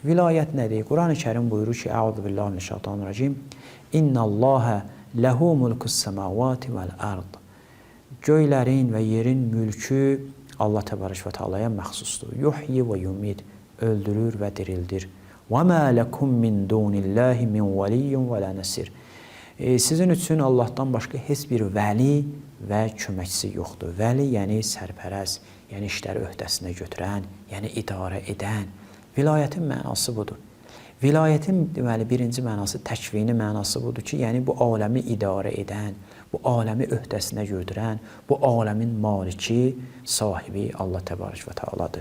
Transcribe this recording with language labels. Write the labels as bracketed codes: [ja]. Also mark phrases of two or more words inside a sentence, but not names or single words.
[az] Vilayət nədir? Quran-ı Kərim buyurur ki, [ar] أعوذ بالله من الشيطان الرجيم. إن الله له ملك السماوات والأرض. [az] Göylərin və yerin mülkü Allah təbarək və taalaya məxsusdur. [ar] يحيي ويميت, [az] öldürür və dirildir. [ar] وَمَا لَكُمْ مِنْ دُونِ اللّٰهِ مِنْ وَلِيٌّ وَلَا نَسِرٍ. [az] Sizin üçün Allahdan başqa heç bir vəli və köməkçisi yoxdur. Vəli, yəni sərpərəst, yəni işləri öhdəsinə götürən, yəni idarə edən. Vilayətin mənası budur. Vilayətin deməli birinci mənası, təkvini mənası budur ki, yəni bu aləmi idarə edən, bu aləmi öhdəsinə götürən, bu aləmin maliki, sahibi Allah təbarək və təaladır.